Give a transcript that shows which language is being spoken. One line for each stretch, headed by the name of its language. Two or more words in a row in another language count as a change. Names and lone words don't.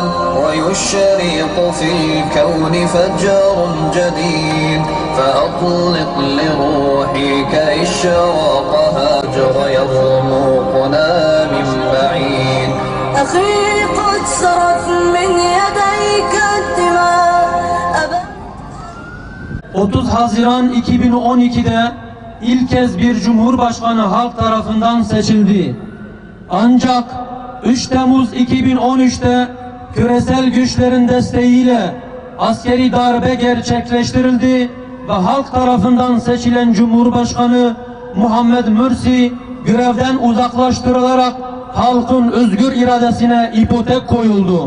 Arabic: ويشرق في الكون فجر جديد فأطلق لروحك إشراقها هجر يرمقنا من بعيد أخي قد سرت من يديك الدماء
Turkish: 30 Haziran 2012'de İlk kez bir Cumhurbaşkanı halk tarafından seçildi. Ancak 3 Temmuz 2013'te küresel güçlerin desteğiyle askeri darbe gerçekleştirildi ve halk tarafından seçilen Cumhurbaşkanı Muhammed Mursi görevden uzaklaştırılarak halkın özgür iradesine ipotek koyuldu.